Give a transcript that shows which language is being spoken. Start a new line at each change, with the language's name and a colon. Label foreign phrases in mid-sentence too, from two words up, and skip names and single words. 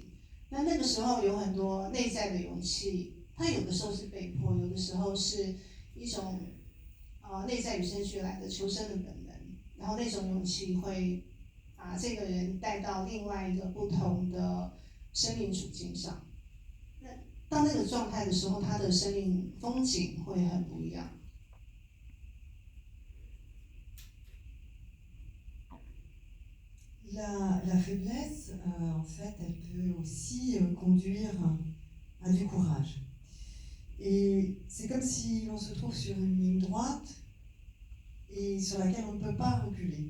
Chinese: 那个时候有很多内在的勇气，它有的时候是被迫，有的时候是一种内在与生俱来的求生的本能，然后那种勇气会把这个人带到另外一个不同的生命处境上。那到那个状态的时候，他的生命风景会很不一样。
French: La faiblesse, en fait, elle peut aussi conduire à du courage. Et c'est comme si l'on se trouve sur une ligne droite et sur laquelle on ne peut pas reculer.